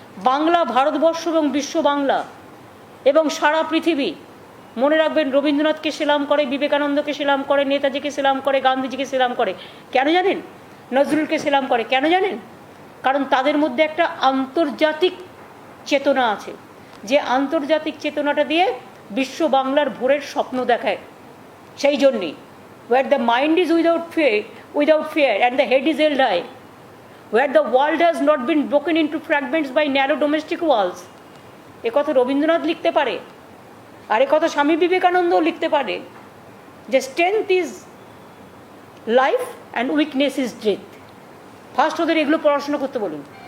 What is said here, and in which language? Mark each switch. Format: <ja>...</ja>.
<bn>বাংলা ভারতবর্ষ এবং বিশ্ব বাংলা এবং সারা পৃথিবী মনে রাখবেন, রবীন্দ্রনাথকে সেলাম করে, বিবেকানন্দকে সেলাম করে, নেতাজিকে সেলাম করে, গান্ধীজিকে সেলাম করে। কেন জানেন? নজরুলকে সেলাম করে কেন জানেন? কারণ তাদের মধ্যে একটা আন্তর্জাতিক চেতনা আছে, যে আন্তর্জাতিক চেতনাটা দিয়ে বিশ্ব বাংলার ভোরের স্বপ্ন দেখায়। সেই জন্যই</bn> <en>where the mind is without fear and the head is held high, where the world has not been broken into fragments by narrow domestic walls,</en> <bn>এ কথা রবীন্দ্রনাথ লিখতে পারে, আর এ কথা স্বামী বিবেকানন্দও লিখতে পারে, যে</bn> <en>Strength is life and weakness is death.</en> <bn>First ওদের এগুলো পড়াশোনা করতে বলুন।</bn>